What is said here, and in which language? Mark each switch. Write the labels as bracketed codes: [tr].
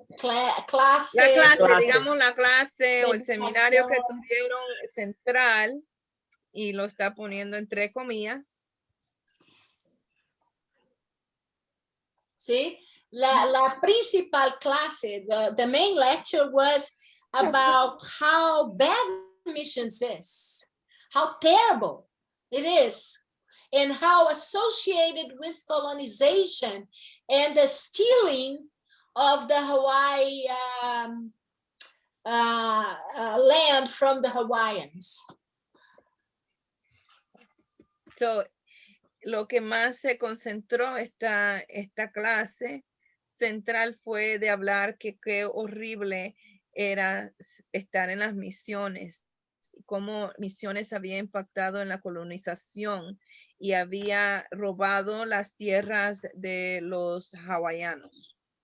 [es] la clase, digamos la clase o el seminario que tuvieron central, y lo está poniendo entre comillas. Sí, la principal clase, [en] the main lecture was about how bad missions is, how terrible it is, and how associated with colonization and the stealing of the Hawaii land from the Hawaiians. [es] So, lo que más se concentró esta clase central fue de hablar que qué horrible era estar en las misiones, cómo misiones había impactado en la colonización y había robado las tierras de los hawaianos.